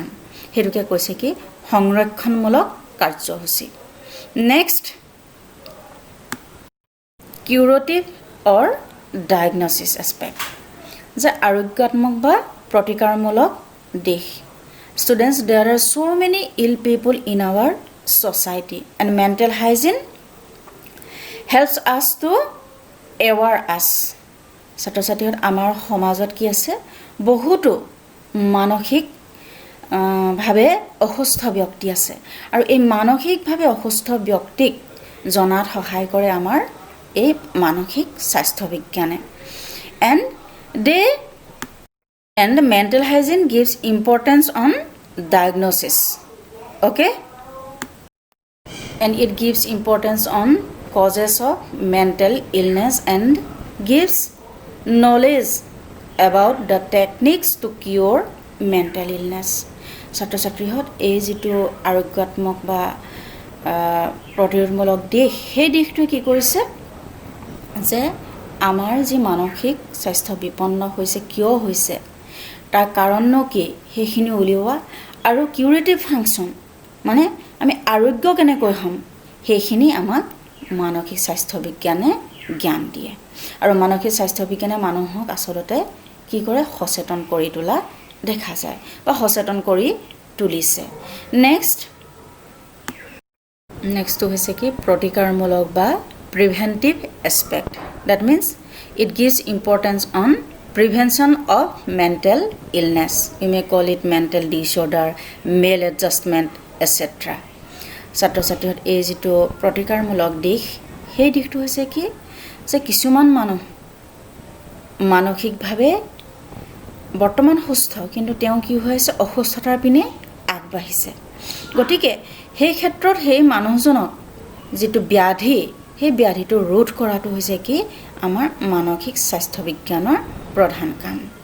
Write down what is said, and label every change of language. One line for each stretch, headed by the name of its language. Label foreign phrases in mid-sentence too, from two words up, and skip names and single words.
Assamese: সেইটোকে কৈছে কি? সংৰক্ষণমূলক কাৰ্যসূচী। নেক্সট,
English: curative or diagnosis aspect,
Assamese: যে আৰোগ্যাত্মক বা প্ৰতিকাৰমূলক দিশ।
English: students, there are so many ill people in our society and mental hygiene helps us to aware us.
Assamese: ছাত্ৰ ছাত্ৰীহঁত, আমাৰ সমাজত কি আছে? বহুতো মানসিক ভাৱে অসুস্থ ব্যক্তি আছে, আৰু এই মানসিকভাৱে অসুস্থ ব্যক্তিক জনাত সহায় কৰে আমাৰ এই মানসিক স্বাস্থ্য বিজ্ঞানে।
English: And mental hygiene gives importance on diagnosis. Okay? And it gives importance on causes of mental illness and gives knowledge about the techniques to cure mental illness.
Assamese: ছাত্ৰ ছাত্ৰীহঁত, এই যিটো আৰোগ্যাত্মক বা প্ৰতিৰোধমূলক দিশ, সেই দিশটোৱে কি কৰিছে? যে আমাৰ যি মানসিক স্বাস্থ্য বিপন্ন হৈছে, কিয় হৈছে, তাৰ কাৰণনো কি, সেইখিনি উলিওৱা, আৰু
English: curative function
Assamese: মানে আমি আৰোগ্য কেনেকৈ হ'ম, সেইখিনি আমাক মানসিক স্বাস্থ্য বিজ্ঞানে জ্ঞান দিয়ে আৰু মানসিক স্বাস্থ্য বিজ্ঞানে মানুহক আচলতে কি কৰে সচেতন কৰি তোলা দেখা যায় বা সচেতন কৰি তুলিছে নেক্সট হৈছে কি প্ৰতিকাৰমূলক বা
English: preventive aspect that means it gives importance on prevention of mental illness. You may call it mental disorder, maladjustment, etc.
Assamese: ছাত্ৰ ছাত্ৰীহঁত এই যিটো প্ৰতিকাৰমূলক দিশ সেই দিশটো হৈছে কি যে কিছুমান মানুহ মানসিকভাৱে বৰ্তমান সুস্থ কিন্তু তেওঁ কি হৈছে অসুস্থতাৰ পিনে আগবাঢ়িছে গতিকে সেই ক্ষেত্ৰত সেই মানুহজনক যিটো ব্যাধি সেই ব্যাধিটো ৰোধ কৰাটো হৈছে কি আমাৰ মানসিক স্বাস্থ্য বিজ্ঞানৰ প্ৰধান কাম